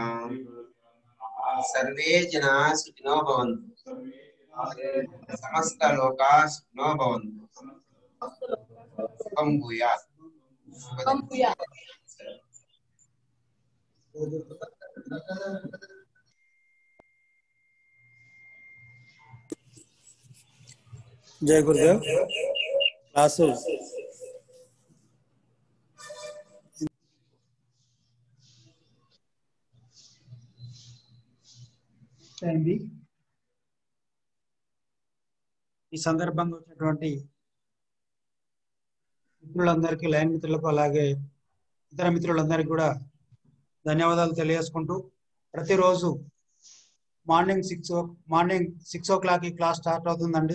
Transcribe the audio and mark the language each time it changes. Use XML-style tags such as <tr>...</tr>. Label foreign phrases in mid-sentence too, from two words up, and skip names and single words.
<sa>सर्वे जना सुखिनो भवन्तु, समस्त लोकाः सुखिनो भवन्तु, सुखं भूयात्। जय गुरुदेव।</sa> <te>क्लास అయింది. ఈ సందర్భంగా వచ్చినటువంటి మిత్రులందరికీ, లైన్ మిత్రులకు, అలాగే ఇతర మిత్రులందరికీ కూడా ధన్యవాదాలు తెలియజేసుకుంటూ, ప్రతిరోజు</te> <en>morning 6 o'clock</en> <te>ఈ క్లాస్ స్టార్ట్ అవుతుందండి.</te>